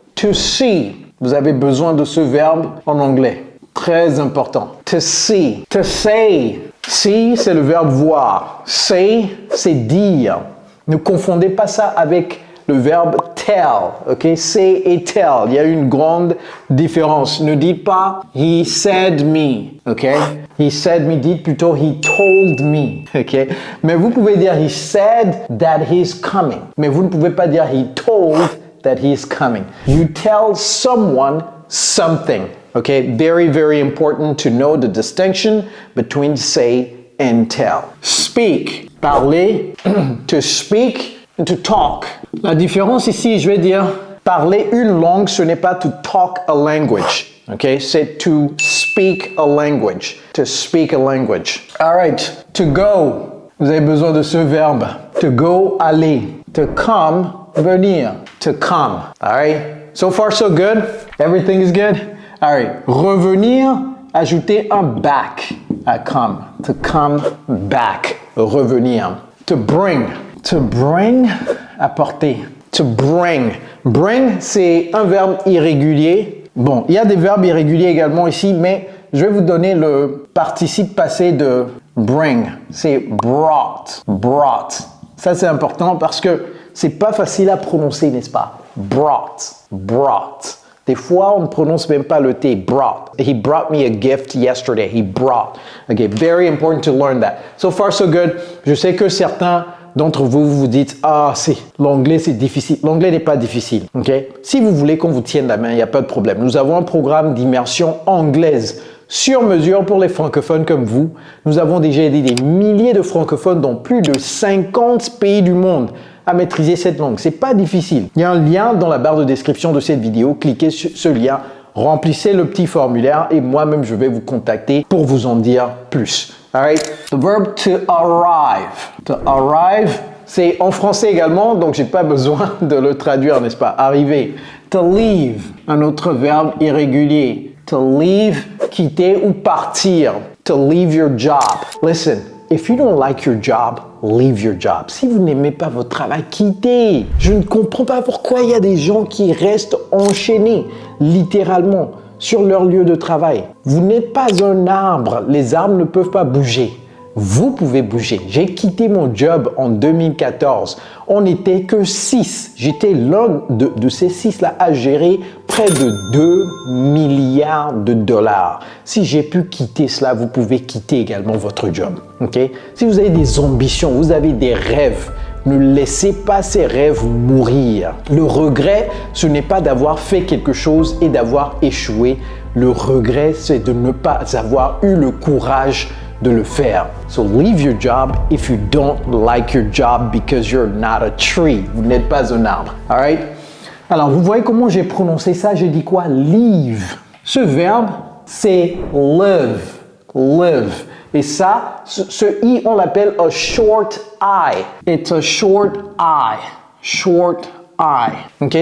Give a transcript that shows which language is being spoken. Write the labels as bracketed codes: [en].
[en] To see, [fr] vous avez besoin de ce verbe en anglais, très important. To see, to say, see, c'est le verbe voir, say, c'est dire. Ne confondez pas ça avec le verbe tell, ok? Say et tell, il y a une grande différence. Ne dites pas [en] he said me, [fr] ok? [en] He said me, [fr] dites plutôt [en] he told me, ok? [fr] Mais vous pouvez dire [en] he said that he's coming. [fr] Mais vous ne pouvez pas dire [en] he told that he's coming. You tell someone something, ok? Very, very important to know the distinction between say and tell. Speak, parler, to speak, to talk. [fr] La différence ici, je vais dire, parler une langue, ce n'est pas [en] to talk a language. Okay? C'est to speak a language. To speak a language. All right. To go. [fr] Vous avez besoin de ce verbe. [en] To go, aller. To come, venir. To come. All right? So far, so good? Everything is good? All right. [fr] Revenir, ajouter un back à come. [en] To come back. Revenir. To bring. To bring, apporter. To bring. [fr] Bring, c'est un verbe irrégulier. Bon, il y a des verbes irréguliers également ici, mais je vais vous donner le participe passé de bring. C'est brought. Brought. Ça, c'est important parce que c'est pas facile à prononcer, n'est-ce pas? Brought. Brought. Des fois, on ne prononce même pas le T. [en] Brought. He brought me a gift yesterday. He brought. Okay, very important to learn that. So far, so good. [fr] Je sais que certains d'entre vous vous dites « Ah, l'anglais, c'est difficile. » L'anglais n'est pas difficile. Okay? Si vous voulez qu'on vous tienne la main, il n'y a pas de problème. Nous avons un programme d'immersion anglaise sur mesure pour les francophones comme vous. Nous avons déjà aidé des milliers de francophones dans plus de 50 pays du monde à maîtriser cette langue. C'est pas difficile. Il y a un lien dans la barre de description de cette vidéo. Cliquez sur ce lien, remplissez le petit formulaire et moi-même, je vais vous contacter pour vous en dire plus. All right. The verb to arrive. To arrive, c'est en français également, donc j'ai pas besoin de le traduire, n'est-ce pas? Arriver. [en] To leave, [fr] un autre verbe irrégulier. [en] To leave, [fr] quitter ou partir. [en] To leave your job. Listen, if you don't like your job, leave your job. [fr] Si vous n'aimez pas votre travail, quittez. Je ne comprends pas pourquoi il y a des gens qui restent enchaînés, littéralement, sur leur lieu de travail. Vous n'êtes pas un arbre. Les arbres ne peuvent pas bouger. Vous pouvez bouger. J'ai quitté mon job en 2014. On n'était que 6. J'étais l'un de ces 6-là à gérer près de 2 milliards de dollars. Si j'ai pu quitter cela, vous pouvez quitter également votre job. Okay? Si vous avez des ambitions, vous avez des rêves, ne laissez pas ces rêves mourir. Le regret, ce n'est pas d'avoir fait quelque chose et d'avoir échoué. Le regret, c'est de ne pas avoir eu le courage de le faire. [en] So leave your job if you don't like your job because you're not a tree. [fr] Vous n'êtes pas un arbre. All right? Alors, vous voyez comment j'ai prononcé ça? J'ai dit quoi? Leave. Ce verbe, c'est live. Live. Et ça, ce I, on l'appelle [en] a short I. It's a short I. Short I. OK?